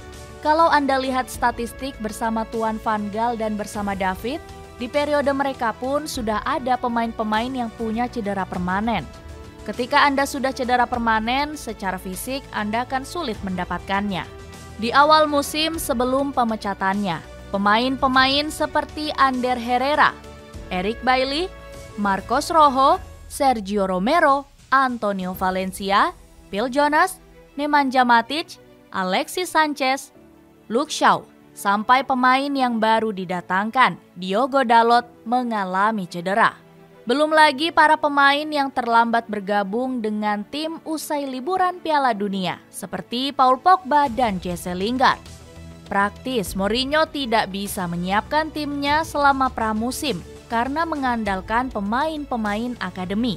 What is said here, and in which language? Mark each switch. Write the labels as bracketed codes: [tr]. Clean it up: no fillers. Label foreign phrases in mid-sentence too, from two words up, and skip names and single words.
[id] Kalau Anda lihat statistik bersama Tuan Van Gaal dan bersama David, di periode mereka pun sudah ada pemain-pemain yang punya cedera permanen. Ketika Anda sudah cedera permanen, secara fisik Anda akan sulit mendapatkannya. Di awal musim sebelum pemecatannya, pemain-pemain seperti Ander Herrera, Eric Bailly, Marcos Rojo, Sergio Romero, Antonio Valencia, Phil Jones, Nemanja Matic, Alexis Sanchez, Luke Shaw, sampai pemain yang baru didatangkan, Diogo Dalot, mengalami cedera. Belum lagi para pemain yang terlambat bergabung dengan tim usai liburan Piala Dunia, seperti Paul Pogba dan Jesse Lingard. Praktis, Mourinho tidak bisa menyiapkan timnya selama pramusim, karena mengandalkan pemain-pemain akademi.